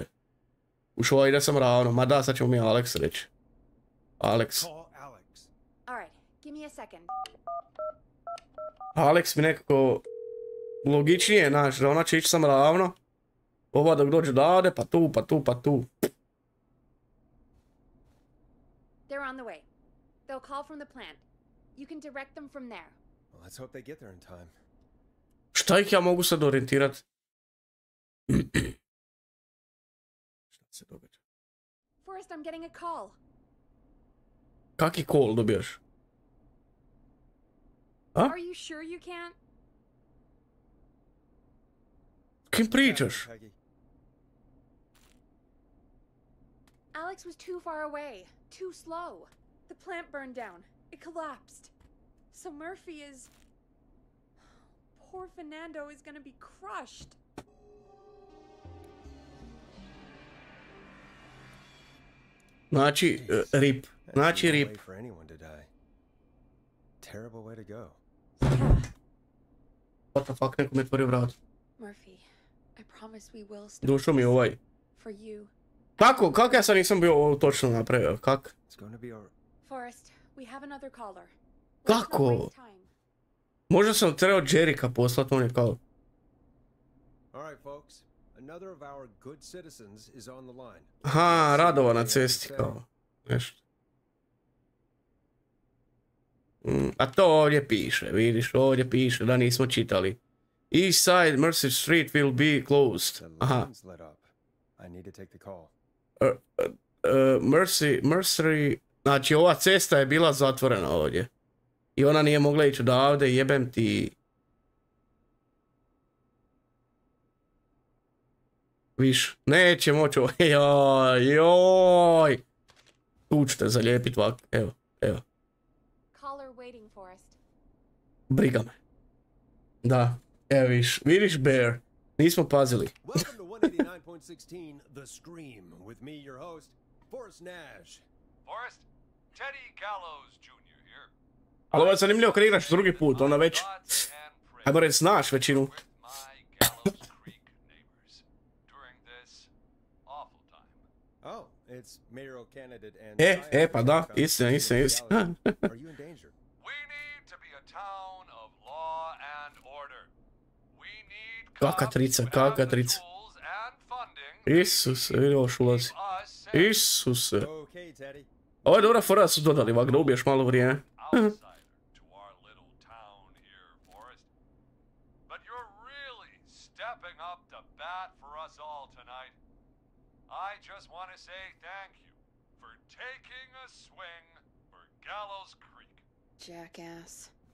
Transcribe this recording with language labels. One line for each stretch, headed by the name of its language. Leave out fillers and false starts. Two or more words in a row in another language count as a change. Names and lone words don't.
Croatian: Už ova ide sam ravno. Ma da, sad ćemo mi Alex reći. Alex. Alex mi nekako logičnije, znaš, da ona će ići sam ravno. Ova dok dođe odavde, pa tu.
English: They're on the way. They'll call from the plant. You can direct them from there. Well, let's hope they get there in time.
Croatian: Šta ih ja mogu sad orijentirat? Šta se događa?
English: Forrest, I'm getting a call.
Croatian: Kaki call dobijaš? A?
English: Are you sure you can't?
Croatian: Kim pričaš?
English: Alex was too far away, too slow. The plant burned down. It collapsed. So Murphy is... Poor Fernando is gonna be crushed.
Croatian: Znači, rip. Znači, rip.
English: Terrible way to go. What the fuck,
Croatian: neko mi otvorio vrat.
English: Murphy, I promise we will stop.
Croatian: Došao mi ovaj.
English: For you.
Croatian: Kako ja sad nisam bio ovo točno napravio, kak?
English: Forrest, we have another caller.
Croatian: Kako? Možda sam trebao Jerika poslat, on je kao...
English: Alright folks, another of our good citizens is on the line.
Croatian: Aha, radova na cesti kao. Nešto. A to ovdje piše, vidiš, ovdje piše da nismo čitali.
English: East side Mercy Street will be closed. Aha.
Croatian: Mercy, znači ova cesta je bila zatvorena ovdje. I ona nije mogla ići odavde, jebem ti. Viš, neće moći ovo, joj. Tu ću te zalijepit ovako, evo. Briga me. Da, evo vidiš Bear, nismo pazili.
English: Welcome to 189.16 The Scream with me, your host, Forrest Nash. Forrest, Teddy Gallows Jr. here.
Croatian: Ali ovo je zanimljivo kad igraš drugi put, onda već, ajmo reći, znaš većinu.
English: Oh, it's mayoral candidate and
Croatian: pa da, istina.
English: Are you in danger? We need to be a town of law and order. We need
Croatian: Kaka trica. Isuse, vidi ovo ulazi. Isuse.
English: Okay, Okay, Teddy.
Croatian: Ovo je dobra fora da su dodali ovak da ubiješ malo vrijeme.
English: Stepping up to bat for us all tonight. I just want to say thank you for taking a swing for Gallows Creek. Jackass.